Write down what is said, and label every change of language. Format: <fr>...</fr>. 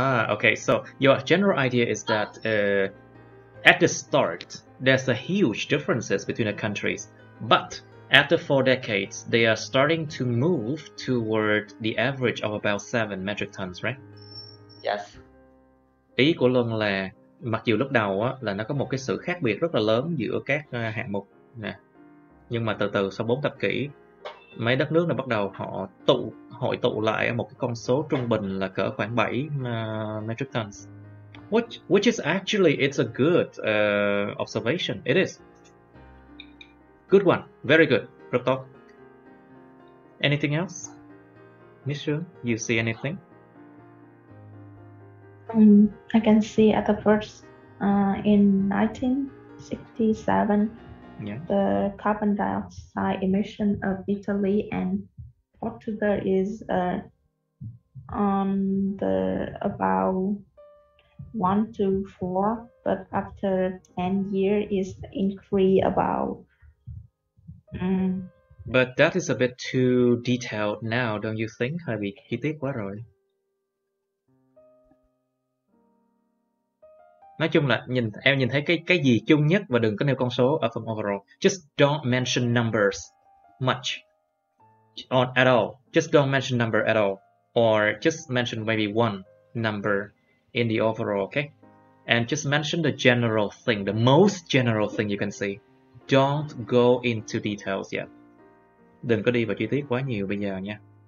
<en>Okay. So your general idea is that at the start there's a huge differences between the countries, but after 4 decades they are starting to move toward the average of about 7 metric tons, right? Yes.</en> <vi>Ý của Luân là mặc dù lúc đầu á, là nó có một cái sự khác biệt rất là lớn giữa các hạng mục nè, nhưng mà từ từ sau 4 thập kỷ mấy đất nước này bắt đầu họ hội tụ lại ở một cái con số trung bình là cỡ khoảng 7 metric tons,</vi> <en>which is actually it's a good observation. It is good one, very good,</en> <vi>rất tốt.</vi> <en>Anything else, Miss Sương? You see anything? I can see at the first in 1967, the carbon dioxide emission of Italy and Portugal is on the about 1 to 4, but after 10 years is increase about. But that is a bit too detailed now, don't you think?</en> <vi>Hơi bị chi tiết quá rồi. Nói chung là em nhìn thấy cái gì chung nhất và đừng có nêu con số ở phần overall.</vi> <en>Just don't mention numbers much at all. Just don't mention number at all, or just mention maybe one number in the overall, okay? And just mention the general thing, the most general thing you can see. Don't go into details yet.</en> <vi>Đừng có đi vào chi tiết quá nhiều bây giờ nha.</vi>